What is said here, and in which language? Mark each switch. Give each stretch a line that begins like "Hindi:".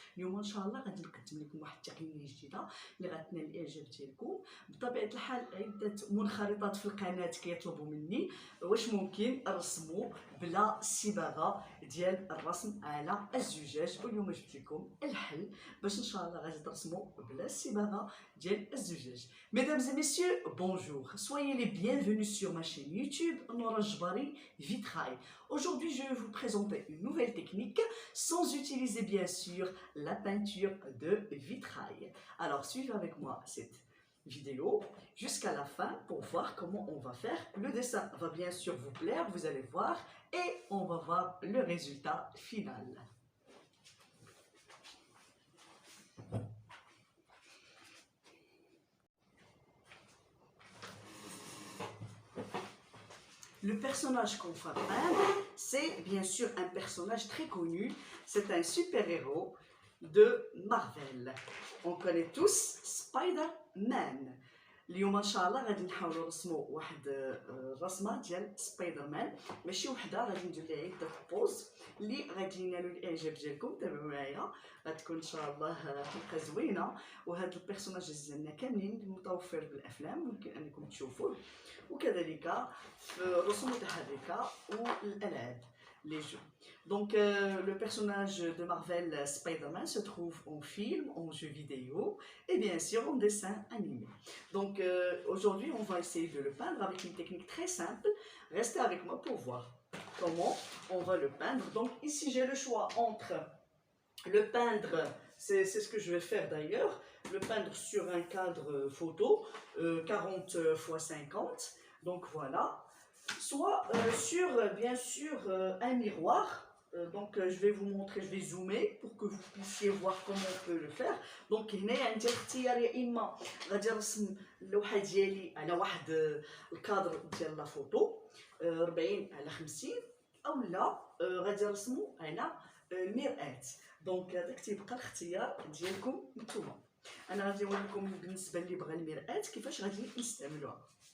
Arabic: اليوم ان شاء الله غادي نقدم لكم واحد التقنيه جديده اللي غتنال الاعجاب ديالكم. بطبيعه الحال عده منخرطات في القناه كيطلبوا مني واش ممكن نرسموا بلا صباغه ديال الرسم على الزجاج، واليوم جبت لكم الحل باش ان شاء الله غادي ترسموا بلا صباغه ديال الزجاج.
French: Mesdames et messieurs, bonjour. Soyez les bienvenus sur ma chaîne YouTube Nora Jbari Vitrail. Aujourd'hui, je vais vous présenter une nouvelle technique sans utiliser bien sûr la peinture de vitrail. Alors, suivez avec moi cette vidéo jusqu'à la fin pour voir comment on va faire. Le dessin va bien sûr vous plaire, vous allez voir, et on va voir le résultat final. Le personnage qu'on va peindre, c'est bien sûr un personnage très connu. C'est un super-héros de Marvel. On connaît tous Spider-Man.
Arabic: اليوم ان شاء الله غادي نحاولوا نرسموا واحد الرسمه ديال سبايدر مان، ماشي وحده، غادي ندير لها عده بوز اللي غادي ينالوا الاعجاب ديالكم. تابعوا معايا، غتكون ان شاء الله حلقه زوينه. وهذا البيرسوناج ديالنا كاملين متوفر بالافلام، ممكن انكم تشوفوه، وكذلك في الرسوم المتحركه والالعاب
French: les jeux. Donc le personnage de Marvel Spider-Man se trouve en film, en jeu vidéo et bien sûr en dessin animé. Donc aujourd'hui on va essayer de le peindre avec une technique très simple. Restez avec moi pour voir comment on va le peindre. Donc ici j'ai le choix entre le peindre, c'est ce que je vais faire d'ailleurs, le peindre sur un cadre photo 40 x 50. Donc voilà. Soit sur bien sûr un miroir. Donc je vais vous montrer, je vais zoomer pour que vous puissiez voir comment on peut le faire.
Arabic: Donc هنا عندي اختيار، يا اما غادي نرسم اللوحه ديالي على واحد الكادر ديال لا فوتو 40 على 50، او لا غادي نرسمو على المرآة. دونك هذاك تيبقى الاختيار ديالكم نتوما. انا غادي نوريكم بالنسبه اللي بغى المرآة كيفاش غادي نستعملوها.